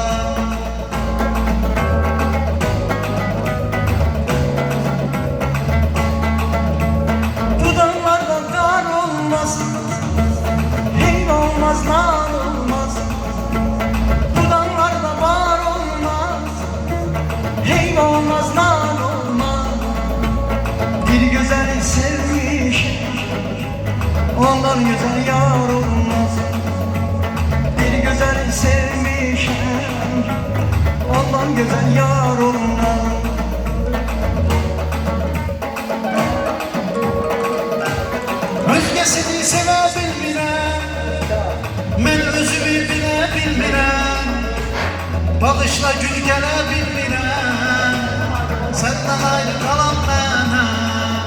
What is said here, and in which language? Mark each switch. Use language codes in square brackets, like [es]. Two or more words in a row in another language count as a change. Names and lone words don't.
[az] Nar olmaz, bu dağlarda bar olmaz, hey olmaz, nar olmaz. [tr] Bir güzeli sevmiş, ondan güzel yar olmaz. Bir güzeli sevmiş, ondan güzel yar olmaz. [az] Özgesini sevebilmirəm, mən özümü bilə bilmirəm, bağışla gül gələ bilmirəm, səndən ayrı qalan mənəm.